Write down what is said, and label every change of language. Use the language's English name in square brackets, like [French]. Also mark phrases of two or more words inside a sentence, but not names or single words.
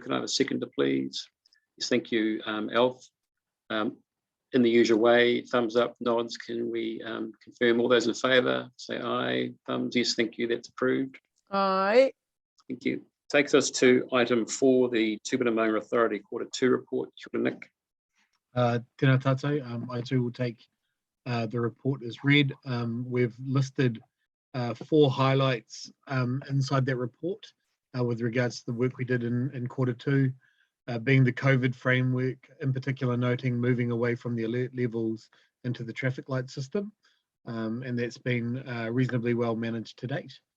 [English] Can I have a seconder, please? Yes, thank you, Alf. In the usual way, thumbs up, nods. Can we confirm all those in favour? Say aye. Thumbs, yes, thank you, that's approved. Aye. Thank you. Takes us to item 4, the Tūpuna Maunga Authority Q2 report. [Māori] Kia ora, [English] Nick. [Māori] Tēnā tātou. [English] I too will take the report as read. We've listed 4 highlights inside that report with regards to the work we did in Q2. Being the COVID framework, in particular noting moving away from the alert levels into the traffic light system, and that's been reasonably well managed to date.